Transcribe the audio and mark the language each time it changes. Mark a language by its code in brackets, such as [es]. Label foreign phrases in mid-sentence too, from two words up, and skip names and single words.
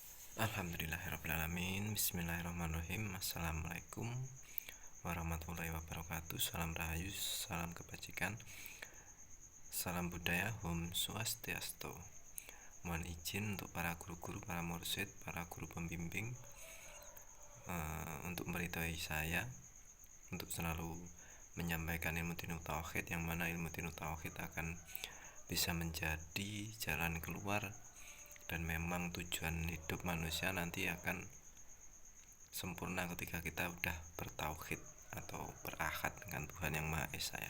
[ar] الحمد لله رب العالمين. بسم الله الرحمن الرحيم. السلام عليكم ورحمة الله وبركاته. [id] Salam rahayu, salam kebajikan, salam budaya, Om Swastiastu. Mohon izin untuk para guru-guru, para mursyid, para guru pembimbing untuk meridhoi saya untuk selalu menyampaikan ilmu dinut tauhid, yang mana ilmu dinut tauhid akan bisa menjadi jalan keluar, dan memang tujuan hidup manusia nanti akan sempurna ketika kita udah bertauhid atau berakad dengan Tuhan Yang Maha Esa ya.